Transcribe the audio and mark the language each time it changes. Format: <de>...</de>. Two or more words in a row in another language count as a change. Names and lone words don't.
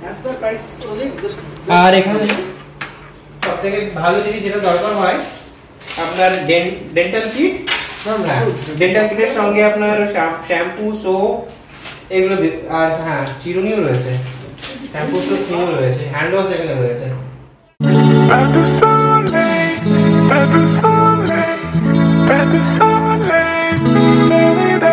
<bn>আর এখানে সব থেকে ভালো জিনিস যেটা দরকার হয় আপনার</bn> <en>dental kit. dental kit</en> <bn>সঙ্গে আপনার</bn> <en>shampoo, soap</en> <bn>এগুলো, আর হ্যাঁ চিরুনিও রয়েছে,</bn> <en>shampoo soap</en> <bn>চিরুনিও রয়েছে,</bn> <en>hand wash</en> <bn>এখানে রয়েছে।</bn> <fr>Pas de soleil, pas de soleil, pas de soleil, la-la-la.</fr>